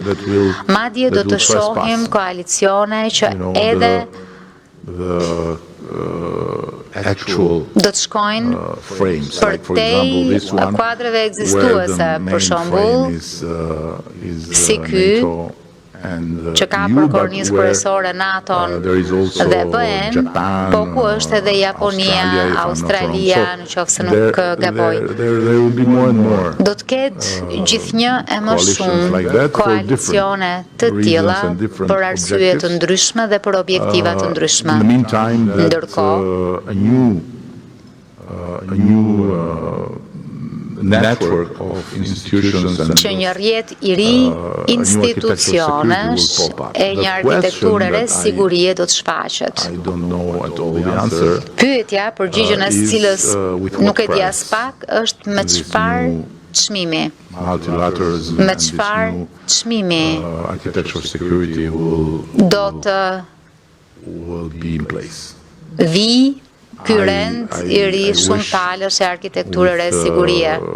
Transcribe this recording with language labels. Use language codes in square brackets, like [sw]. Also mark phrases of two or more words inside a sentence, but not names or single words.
[sq] Madje do të shohim koalicione që edhe do të shkojnë përtej kuadreve ekzistuese, për shembull, si ky që ka për kornizë kryesore NATO-n dhe BE-n, po ku është edhe Japonia, Australia, në qoftë se nuk gaboj. Do të ketë gjithnjë e më shumë koalicione të tilla për arsye të ndryshme dhe për objektiva të ndryshme. Ndërkohë, [en] network of institutions [sq] që një rrjet i ri institucionesh e një arkitekturë re sigurie do të shfaqet. Pyetja, përgjigjen e cilës nuk e di as pak, është me çfarë çmimi? Me çfarë çmimi do të vi ky rend i ri shumë palësh e arkitekturë re sigurie.